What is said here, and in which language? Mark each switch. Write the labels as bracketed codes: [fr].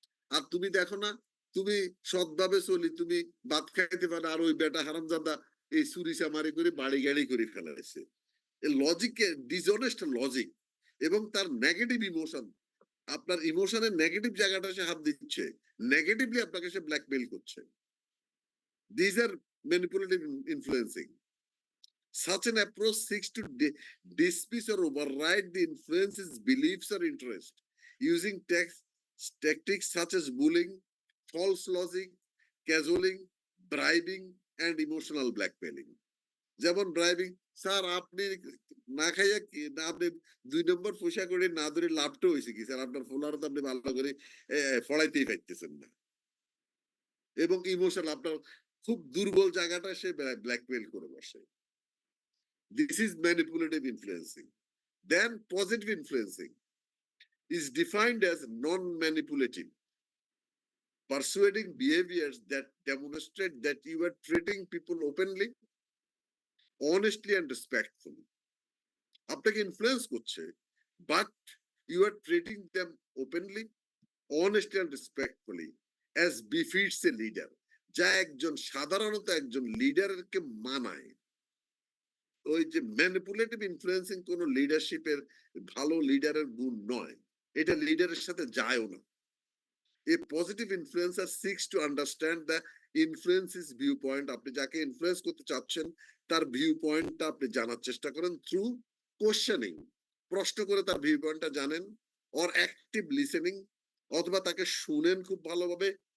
[bn] আর তুমি দেখো না, তুমি সৎভাবে চলি, তুমি ভাত খাইতে পারো, আর ওই বেটা হারামজাদা এই চুরি চামারি করে বাড়ি গাড়ি করে ফেলাইছে। লজিকে ডিসঅনেস্ট লজিক এবং তার নেগেটিভ ইমোশন, আপনার ইমোশনের নেগেটিভ জায়গাটা সে হাত দিচ্ছে, নেগেটিভলি আপনাকে সে ব্ল্যাকমেইল করছে। [en] This are manipulative influencing. Such an approach seeks to dismiss or override the influence's beliefs or interest using tactics such as bullying, false logic, cajoling, bribing, and emotional blackmailing. [bn] যেমন ব্রাইবিং, sir আপনি না খাইয়া কি না, আপনি 2 নম্বর পয়সা করে না ধরে লাভটা হয়েছে কি স্যার? আপনার ফলোয়ার তো আপনি ভালো করে ফড়াইতেই পারতেছেন না, এবং ইমোশন আপনার খুব দুর্বল জায়গাটা সে ব্ল্যাকমেইল করে বসে। [en] This is manipulative influencing. Then positive influencing is defined as non-manipulative, persuading behaviors that demonstrate that you are treating people openly, honestly and respectfully. [bn] আপনাকে ইনফ্লুয়েন্স করছে, [en] but you are treating them openly, honestly and respectfully as befits a leader, [bn] যা একজন সাধারণত একজন লিডারকে মানায়। ওই যে manipulative influencing কোন লিডারশিপের ভালো লিডারের গুণ নয়, এটা লিডারের সাথে যায়ও না। [en] A positive influencer seeks to understand the influencee's view point. [bn] আপনি যাকে ইনফ্লুয়েন্স করতে চাচ্ছেন তার ভিউ পয়েন্টটা আপনি জানার চেষ্টা করেন [en] through questioning, [bn] প্রশ্ন করে তার ভিউ পয়েন্টটা জানেন, [en] or active listening, [bn] অথবা তাকে শুনেন খুব ভালোভাবে।